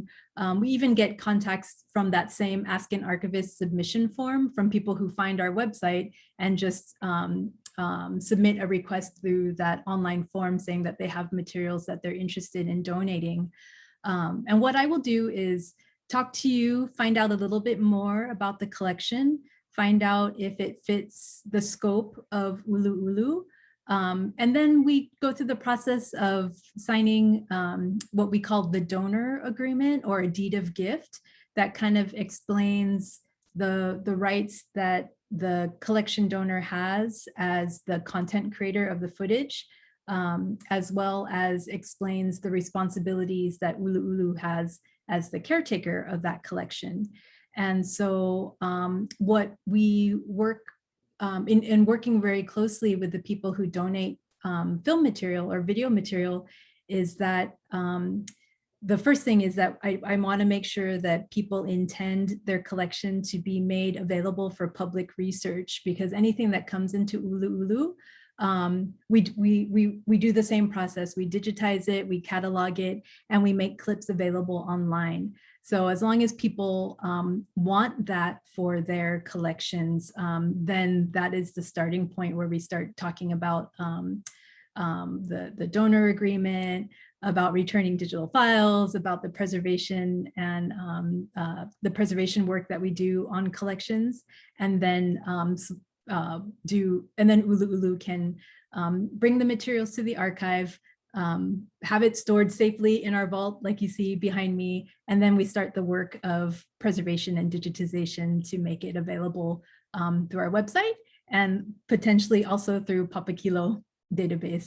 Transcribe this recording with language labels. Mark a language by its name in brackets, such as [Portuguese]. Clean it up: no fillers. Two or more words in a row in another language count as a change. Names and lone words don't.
[English] We even get contacts from that same Ask an Archivist submission form from people who find our website and just submit a request through that online form saying that they have materials that they're interested in donating. And what I will do is talk to you, find out a little bit more about the collection, find out if it fits the scope of ʻUluʻulu. And then we go through the process of signing what we call the donor agreement or a deed of gift that kind of explains the rights that the collection donor has as the content creator of the footage, as well as explains the responsibilities that ʻUluʻulu has as the caretaker of that collection. And so what we work in working very closely with the people who donate film material or video material is that the first thing is that I want to make sure that people intend their collection to be made available for public research, because anything that comes into ʻUluʻulu, we do the same process. We digitize it, we catalog it, and we make clips available online. So as long as people want that for their collections, then that is the starting point where we start talking about the donor agreement, about returning digital files, about the preservation and the preservation work that we do on collections, and then ʻUluʻulu can bring the materials to the archive, have it stored safely in our vault, like you see behind me, and then we start the work of preservation and digitization to make it available through our website and potentially also through Papakilo Database.